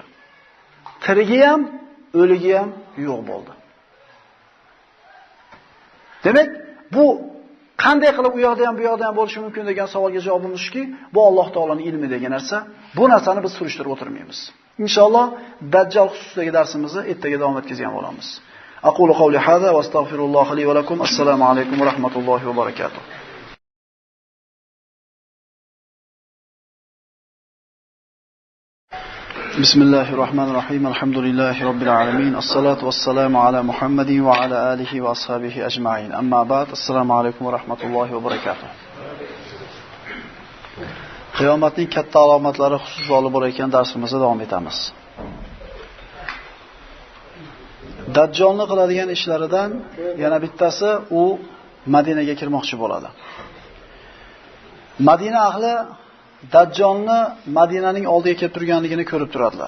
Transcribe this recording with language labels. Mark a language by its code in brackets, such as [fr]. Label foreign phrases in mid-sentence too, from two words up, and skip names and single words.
[uz] Tirigi ham, o'ligi ham yo'q bo'ldi. Demak, bu qanday qilib u yoqda ham bu yoqda ham bo'lishi mumkin degan savolga javobimiz shuki, bu Alloh taolaning ilmi degan narsa. Bu narsani biz surishtirib o'tirmaymiz. Inshaalloh Dajjal xususidagi darsimizni ertaga davom etkazgan bo'lamiz. [ar] أقول قولي هذا وأستغفر الله لي ولكم. السلام عليكم ورحمة الله وبركاته. بسم الله الرحمن الرحيم الحمد لله رب العالمين الصلاة والسلام على محمد وعلى آله وأصحابه أجمعين أما بعد السلام عليكم ورحمة الله وبركاته [uz] Qiyomatning katta alomatlari xususida olib borayotgan darsimizda davom etamiz. Dajjolni qiladigan ishlaridan yana bittasi u Madinaga kirmoqchi bo'ladi. Madina ahli Dajjolni Madinaning oldiga kelib turganligini ko'rib turadilar.